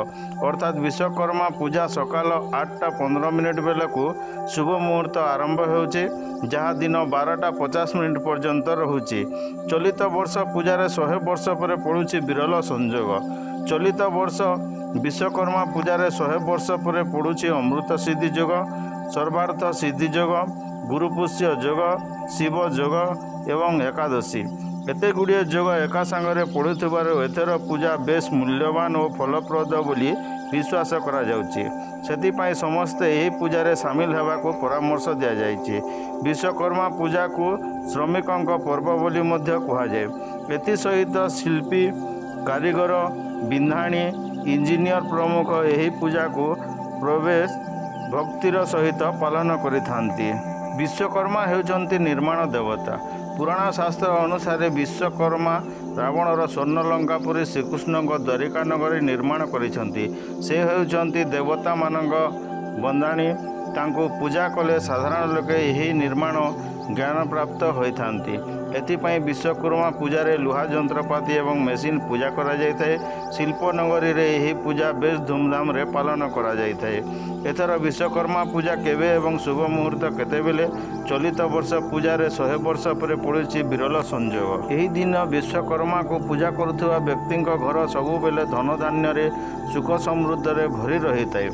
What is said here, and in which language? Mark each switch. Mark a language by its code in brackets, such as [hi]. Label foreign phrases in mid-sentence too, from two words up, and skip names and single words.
[or] ଅର୍ଥାତ ବିଶ୍ୱକର୍ମା ପୂଜା ସକାଳ 8:15 ବେଳକୁ ଶୁଭ ମୁହୂର୍ତ୍ତ ଆରମ୍ଭ ହେଉଛି, ଯାହା ଦିନ 12:50 ପର୍ଯ୍ୟନ୍ତ ରହୁଛି। ଚଳିତ ବର୍ଷ ପୂଜାରେ 100 ବର୍ଷ ପରେ ପଡୁଛି ବିରଳ ସଂଯୋଗ। ଚଳିତ ବର୍ଷ ବିଶ୍ୱକର୍ମା ପୂଜାରେ 100 ବର୍ଷ ପରେ ପଡୁଛି ଅମୃତ ସିଦ୍ଧି ଯୋଗ, ସର୍ବାର୍ଥ ସିଦ୍ଧି ଯୋଗ, ଗୁରୁପୁଷ୍ୟ ଯୋଗ, ଶିବ ଯୋଗ ଏବଂ ଏକାଦଶୀ। ଏତେ ଗୁଡ଼ିଏ ଯୋଗ ଏକା ସଙ୍ଗରେ ପଡୁଥିବାରୁ ଏଥର ପୂଜା ବେଶ ମୂଲ୍ୟବାନ ଓ ଫଳପ୍ରଦ ବୋଲି ବିଶ୍ୱାସ କରା ଯାଉଛି। ସେଥିପାଇଁ ସମସ୍ତ ଏହି ପୂଜାରେ ସାମିଲ ହେବାକୁ ପରାମର୍ଶ ଦିଆ ଯାଉଛି। ବିଶ୍ୱକର୍ମା ପୂଜାକୁ ଶ୍ରମିକଙ୍କ ପର୍ବ ବୋଲି ମଧ୍ୟ କୁହାଯାଏ। ଏଥି ସହିତ ଶିଳ୍ପୀ, କାରିଗର, ବିନ୍ଧାଣି, ଇଞ୍ଜିନିୟର ପ୍ରମୁଖ ଏହି ପୂଜାକୁ ପ୍ରବେଶ ଭକ୍ତିର ସହିତ ପାଳନ କରିଥାନ୍ତି। ବିଶ୍ୱକର୍ମା ହେଉଛନ୍ତି ନିର୍ମାଣ ଦେବତା। ପୁରାଣ ଶାସ୍ତ୍ର ଅନୁସାରେ ବିଶ୍ୱକର୍ମା ରାବଣର ସ୍ୱର୍ଣ୍ଣ ଲଙ୍କାପୁରୀ ଶ୍ରୀକୃଷ୍ଣ ଦ୍ୱାରିକା ନଗରୀ ନିର୍ମାଣ କରିଛନ୍ତି। ସେ ହେଉଛନ୍ତି ଦେବତା ମାନଙ୍କ ବିନ୍ଧାଣି। ତାଙ୍କୁ ପୂଜା କଲେ ସାଧାରଣ ଲୋକେ ଏହି ନିର୍ମାଣ ଜ୍ଞାନ ପ୍ରାପ୍ତ ହୋଇଥାନ୍ତି। ଏଥିପାଇଁ ବିଶ୍ୱକର୍ମା ପୂଜାରେ ଲୁହା ଯନ୍ତ୍ରପାତି ଏବଂ ମେସିନ ପୂଜା କରା ଯାଇଥାଏ। ଶିଳ୍ପ ନଗରୀରେ ଏହି ପୂଜା ବେଶ ଧୂମଧାମରେ ପାଳନ କରା ଯାଇଥାଏ। ଏଥର ବିଶ୍ୱକର୍ମା ପୂଜା କେବେ ଏବଂ ଶୁଭ ମୁହୂର୍ତ୍ତ କେତେବେଳେ ଚଳିତ ବର୍ଷ ପୂଜାରେ 100 ବର୍ଷ ପରେ ପଡୁଛି ବିରଳ ସଂଯୋଗ। ଏହି ଦିନ ବିଶ୍ୱକର୍ମାଙ୍କୁ ପୂଜା କରୁଥିବା ବ୍ୟକ୍ତିଙ୍କ ଘର ସବୁବେଳେ ଧନ ଧାନ୍ୟରେ ସୁଖ ସମୃଦ୍ଧିରେ ଭରି ରହିଥାଏ।